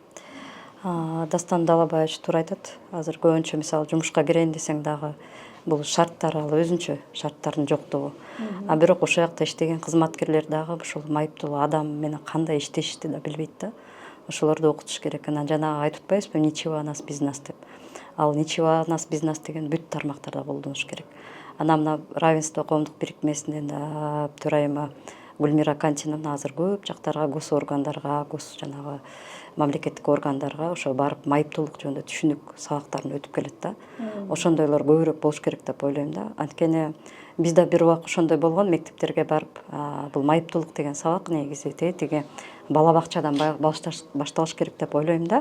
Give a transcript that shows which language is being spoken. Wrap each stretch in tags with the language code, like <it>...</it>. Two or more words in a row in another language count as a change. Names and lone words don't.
<ky>Дастан Далабаевич туура айтат. Азыр көбүнчө мисалы жумушка кирейин десең дагы бул шарттар ал өзүнчө шарттардын жоктугу. Бирок ошол жакта иштеген кызматкерлер дагы ушул майыптуу адам менен кандай иштешти да билбейт да. Ошолорду окутуш керек. Анан жанагы айтып атпайбызбы,</ky> <ru>ничего о нас без нас деп.</ru> <ky>Ал</ky> <ru>ничего о нас без нас</ru> <ky>деген бүт тармактарда колдонуш керек. Анан мына равенство коомдук бирикмесинин да төрайымы Гүлмира Кантиновна азыр көп жактарга, госоргандарга, жанагы мамлекеттик органдарга ошо барып майыптуулук жөнүндө түшүнүк сабактарын өтүп келет да. Ошондойлор көбүрөөк болуш керек деп ойлойм да. Анткени бизде бир убак ошондой болгон, мектептерге барып бул майыптуулук деген сабак негизи тиги бала бакчадан башталыш керек деп ойлойм да.</ky>